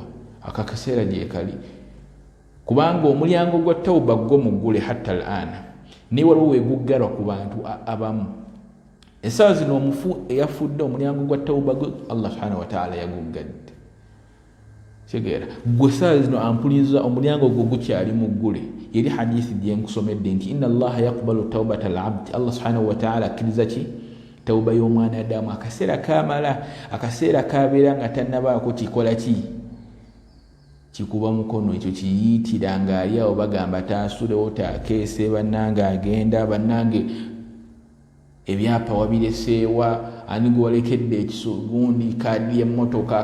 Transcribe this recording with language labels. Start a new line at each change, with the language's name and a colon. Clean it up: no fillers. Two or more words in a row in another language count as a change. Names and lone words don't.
Ganda: Akaseera gye kali, kubanga omulyango gwa tawuba gwo muggule
Arabic: حتى الآن,
Ganda: naye waliwo weeguggalwa ku bantu abamu. Essaawa zino omufu eyafudde omulyango gwa tawuba gwe
Arabic: الله سبحانه وتعالى
Ganda: yaguggadde. Kitegeera gwe essaawa zino ampuliza omulyango gwo gukyali muggule. Eri hadithi gye nkusomedde nti
Arabic: إن الله يقبل توبة العبد, الله سبحانه وتعالى
Ganda: akkiriza ki? Tawuba y'omwana Adamu. Akaseera kamala, akaseera kabeera nga tannabaako kikola ki? Kikuba mukono, ekyo kiyitira ng'ali awo bagamba taasulewo taakeese, bannange agenda, bannange ebyapa wabireseewa, ani gwe walekedde ekisugundi kaadi y'emmotoka.